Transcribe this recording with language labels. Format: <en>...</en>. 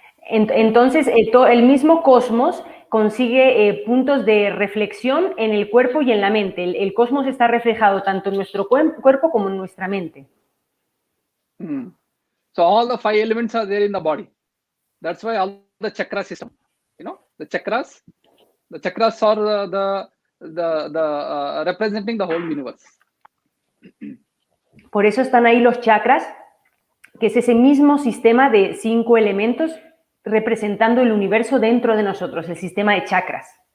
<es>Entonces, el mismo cosmos consigue puntos de reflexión en el cuerpo y en la mente. El cosmos está reflejado tanto en nuestro cuerpo como en nuestra mente.</es> <en>So all the 5 elements are there in the body. That's why all the chakra system, you know, the chakras are the representing the whole universe.</en> <es>Por eso están ahí los chakras, que es ese mismo sistema de 5 elementos representando el universo dentro de nosotros, el sistema de chakras.</es>